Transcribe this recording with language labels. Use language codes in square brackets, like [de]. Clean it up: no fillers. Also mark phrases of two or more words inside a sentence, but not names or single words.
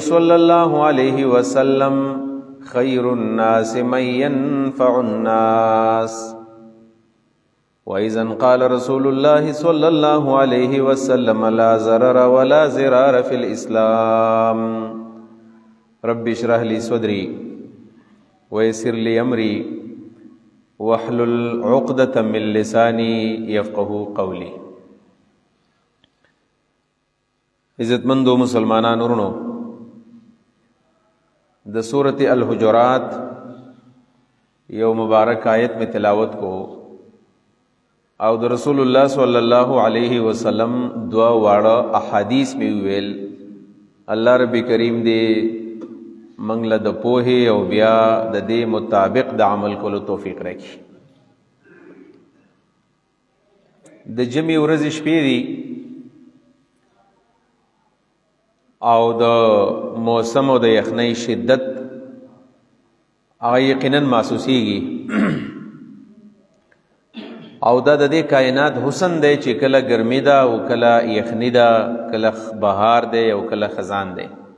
[ar] صلى الله عليه وسلم خير الناس من ينفع الناس وإذا قال رسول الله صلى الله عليه وسلم لا ضرر ولا ضرار في الإسلام رب اشرح لي صدري ويسر لي أمري واحلل عقدة من لساني يفقه قولي. [ps] عزتمندو مسلمانان ورنو د سورۃ الحجرات یو مبارک آیت میں تلاوت کو او د رسول الله [ar] صلی الله علیه وسلم [ps] دعا واړه احادیث میں ویل الله رب کریم دې منګله د پوهه او بیا د دې مطابق د عمل کولو توفیق راکړي. د جمعې ورځې شپې دي او د موسم او د یخنۍ شدت هغه یقینا محسوسیږي او دا د دې کائنات حسن دی چې کله ګرمي ده او کله یخني ده، کله بهار دی او کله خزان دی.